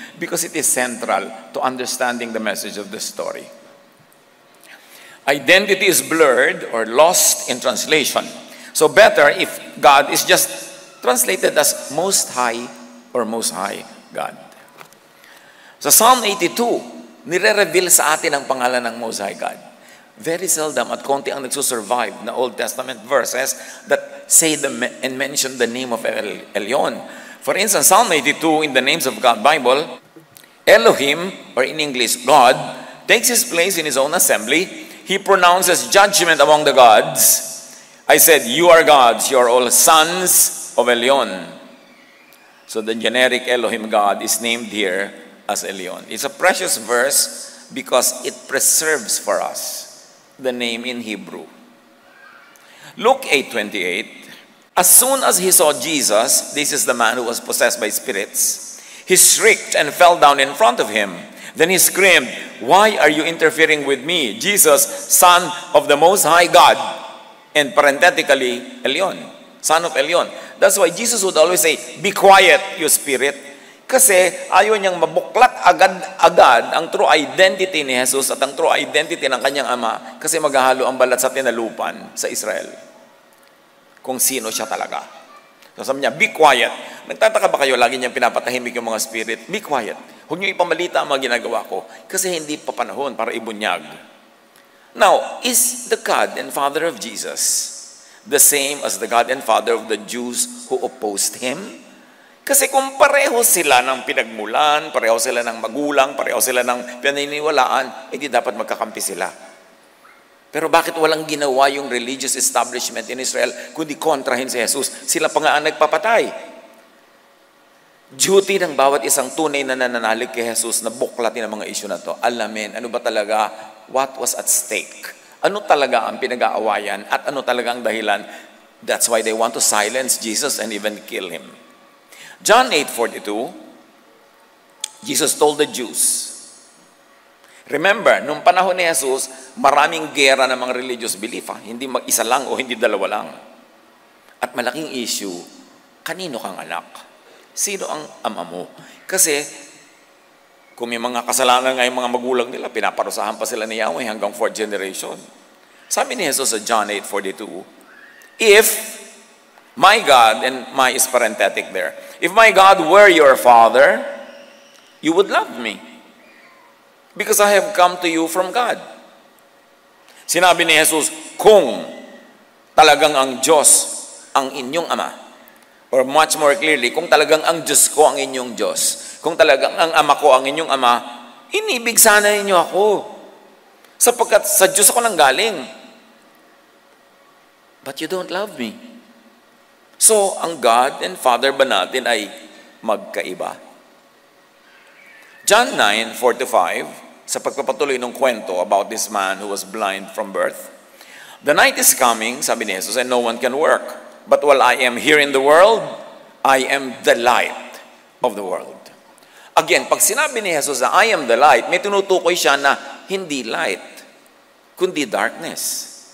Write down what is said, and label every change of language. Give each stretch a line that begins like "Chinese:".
English: Because it is central to understanding the message of the story. Identity is blurred or lost in translation. So better if God is just translated as Most High or Most High God.
Filipino: Sa Psalm 82, nire-reveal sa atin ang pangalan ng Most High God.
English: Very seldom
Filipino: at konti ang nagsusurvive na
English: Old Testament verses that say and mention the name of Elyon. For instance, Psalm 82 in the Names of God Bible, Elohim, or in English, God, takes his place in his own assembly. He pronounces judgment among the gods. I said, you are gods, you are all sons of Elyon. So the generic Elohim God is named here as Elyon. It's a precious verse because it preserves for us the name in Hebrew. Luke 8:28, as soon as he saw Jesus, this is the man who was possessed by spirits, he shrieked and fell down in front of him. Then he screamed, why are you interfering with me, Jesus, Son of the Most High God? And parenthetically, Elyon, Son of Elyon. That's why Jesus would always say, be quiet, you spirit.
Filipino: Kasi ayaw niyang mabuklat agad ang
English: true identity
Filipino: ni Jesus at ang true identity ng kanyang ama kasi maghahalo ang balat sa tinalupan sa Israel. Kung sino siya talaga. So sabi niya,
English: be quiet.
Filipino: Nagtataka ba kayo, lagi niyang pinapatahimik yung mga spirit?
English: Be quiet.
Filipino: Huwag niyo ipamalita ang mga ginagawa ko kasi hindi pa panahon para ibunyag.
English: Now, is the God and Father of Jesus the same as the God and Father of the Jews who opposed Him?
Filipino: Kasi kung pareho sila ng pinagmulan, pareho sila ng magulang, pareho sila ng pinaniniwalaan, hindi dapat magkakampi sila. Pero bakit walang ginawa yung
English: religious establishment in Israel
Filipino: kundi kontrahin si Jesus? Sila pa nga ang nagpapatay. Duty ng bawat isang tunay na nananalig kay Jesus na buklatin ang mga issue na to. Alamin, ano ba talaga,
English: what was at stake?
Filipino: Ano talaga ang pinag-aawayan at ano talaga ang dahilan?
English: That's why they want to silence Jesus and even kill Him.
Filipino: John 8:42,
English: Jesus told the Jews, remember,
Filipino: nung panahon ni Jesus, maraming gera ng mga religious belief. Hindi mag-isa lang o hindi dalawa lang. At malaking issue, kanino kang anak? Sino ang ama mo? Kasi, kung may mga kasalanan nga yung mga magulang nila, pinaparusahan pa sila ni Yahweh hanggang 4th generation. Sabi ni Jesus sa John 8:42,
English: If my God, and my is parenthetic there, if my God were your Father, you would love me. Because I have come to you from God.
Filipino: Sinabi ni Jesus, kung talagang ang Diyos ang inyong Ama,
English: or much more clearly,
Filipino: kung talagang ang Diyos ko ang inyong Diyos, kung talagang ang Ama ko ang inyong Ama, inibig sana ninyo ako. Sapagkat sa Diyos ako nang galing.
English: But you don't love me. So, ang God and Father
Filipino: ba natin ay magkaiba?
English: John 9:4-5,
Filipino: sa pagpapatuloy ng kwento
English: about this man who was blind from birth. The night is coming,
Filipino: sabi ni Jesus,
English: and no one can work. But while I am here in the world, I am the light of the world.
Filipino: Again, pag sinabi ni Jesus na
English: I am the light,
Filipino: may tinutukoy siya na hindi light, kundi darkness.